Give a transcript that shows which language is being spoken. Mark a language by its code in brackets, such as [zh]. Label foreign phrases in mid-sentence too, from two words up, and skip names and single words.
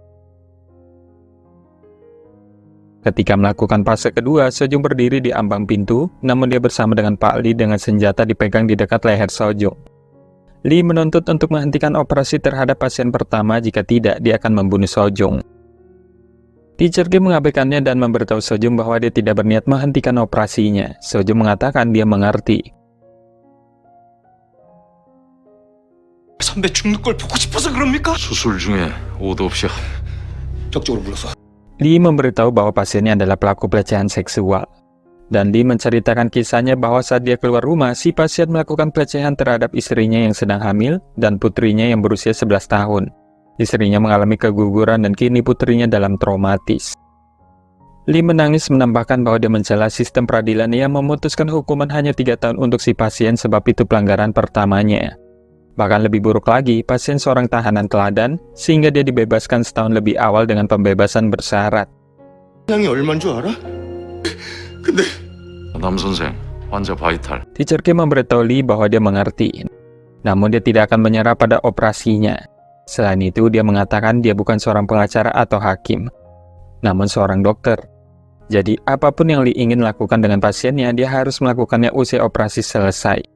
[id] Ketika melakukan fase kedua, Sojung berdiri di ambang pintu, namun dia bersama dengan Pak Lee dengan senjata dipegang di dekat leher Sojung. Lee menuntut untuk menghentikan operasi terhadap pasien pertama, jika tidak dia akan membunuh Sojung. Teacher Kim mengabaikannya dan memberitahu Sojung bahwa dia tidak berniat menghentikan operasinya. Sojung mengatakan dia mengerti. [ko] 선배 죽는 걸 보고 싶어서 그럽니까? 수술 중에 오도 없이 적극적으로 불러서. [id] Lee memberitahu bahwa pasiennya adalah pelaku pelecehan seksual. Dan Lee menceritakan kisahnya bahwa saat dia keluar rumah, si pasien melakukan pelecehan terhadap istrinya yang sedang hamil dan putrinya yang berusia 11 tahun. Istrinya mengalami keguguran dan kini putrinya dalam traumatis. Lee menangis menambahkan bahwa dia mencela sistem peradilan yang memutuskan hukuman hanya 3 tahun untuk si pasien sebab itu pelanggaran pertamanya. Bahkan lebih buruk lagi, pasien seorang tahanan teladan sehingga dia dibebaskan setahun lebih awal dengan pembebasan bersyarat. [ko] 형이 얼마인 줄 알아? 근데 남 선생, 환자 바이탈. [id] Teacher Kim memberitahu Lee bahwa dia mengerti, namun dia tidak akan menyerah pada operasinya. Selain itu, dia mengatakan dia bukan seorang pengacara atau hakim, namun seorang dokter. Jadi, apapun yang Lee ingin lakukan dengan pasiennya, dia harus melakukannya usai operasi selesai.